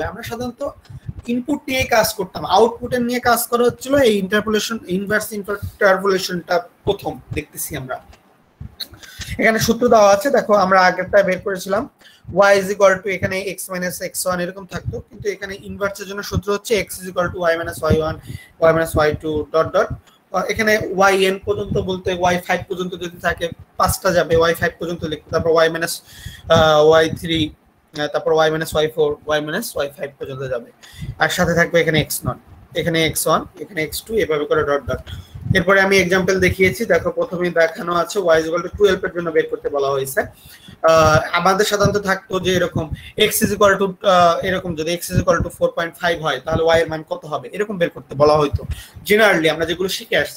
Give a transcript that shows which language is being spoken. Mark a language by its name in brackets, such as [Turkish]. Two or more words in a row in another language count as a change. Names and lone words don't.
[Bangla] আমরা সাধারণত ইনপুট নিয়ে কাজ করতাম, আউটপুটের নিয়ে কাজ করা হচ্ছিল। এই [English] interpolation inverse [Bangla] ইন্টারপোলেশনটা প্রথম দেখতেছি আমরা। এখানে সূত্র দেওয়া আছে, দেখো আমরা আগেরটা বের করেছিলাম y = এখানে x - x1 এরকম থাকতো, কিন্তু এখানে ইনভার্সের জন্য সূত্র হচ্ছে x = y - y1 y - y2 [English] dot dot. [Bangla] এখানে yn পর্যন্ত বলতে y5 পর্যন্ত যদি থাকে 5টা যাবে, y5 পর্যন্ত লিখতে, তারপর y - y3, তারপর y - y4 y - y5 পর্যন্ত যাবে, আর সাথে থাকবে এখানে x0, এখানে x1, এখানে x2, এভাবে করে [English] dot dot. [Bangla] এরপরে আমি एग्जांपल দেখিয়েছি, দেখো প্রথমে দেখানো আছে y = 12 এর জন্য বের করতে বলা হয়েছে। আমাদের সাধারণত থাকতো যে এরকম x এরকম যদি x = 4.5 হয় তাহলে y এর মান কত হবে এরকম বের করতে বলা হতো জেনারেলি আমরা যেগুলো শিখে আসছি।